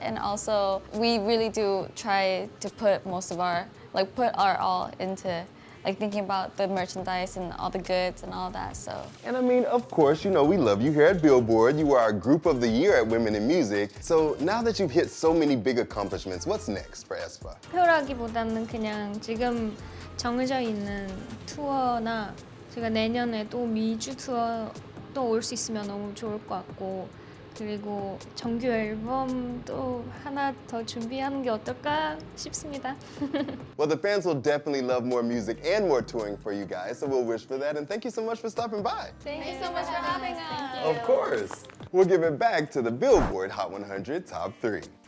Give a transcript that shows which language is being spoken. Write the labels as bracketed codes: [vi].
[en] And also, we really do try to put most of our, put our all into thinking about the merchandise and all the goods and all that, so. And I mean, of course, you know, we love you here at Billboard. You were our Group of the Year at Women in Music. So now that you've hit so many big accomplishments, what's next for Aespa? [ko] 표라기보다는 그냥 지금 정해져 있는 투어나 제가 내년에 또 미주 투어 또 올 수 있으면 너무 좋을 것 같고 그리고 정규 앨범도 하나 더 준비하는 게 어떨까 싶습니다. [en] Well, the fans will definitely love more music and more touring for you guys, so we'll wish for that. And thank you so much for stopping by. Thank you so much for having us. Of course. We'll give it back to the Billboard Hot 100 Top 3.